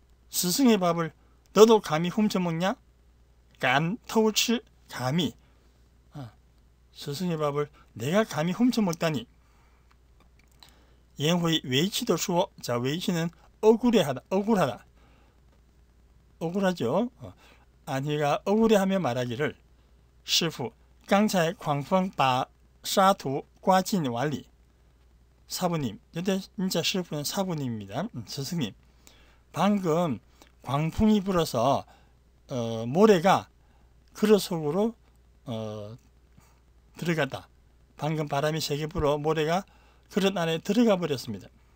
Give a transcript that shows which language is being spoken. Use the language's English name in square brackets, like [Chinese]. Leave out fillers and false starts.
[Korean] 스승의 밥을 너도 감히 훔쳐먹냐? [Chinese] 敢偷吃, 감히. [Korean] 스승의 밥을 내가 감히 훔쳐먹다니. 颜回 외치도说. 자, 외치는 억울해하다, 억울하다. 억울하죠. 안희가 억울해하며 말하기를 [Chinese] 师傅刚才狂风把沙土刮进碗里. [Korean] 사부님, 이때 진짜师傅는 사부님입니다. 스승님. 방금 광풍이 불어서 모래가 그릇 속으로 들어갔다. 방금 바람이 세게 불어 모래가 그릇 안에 들어가 버렸습니다.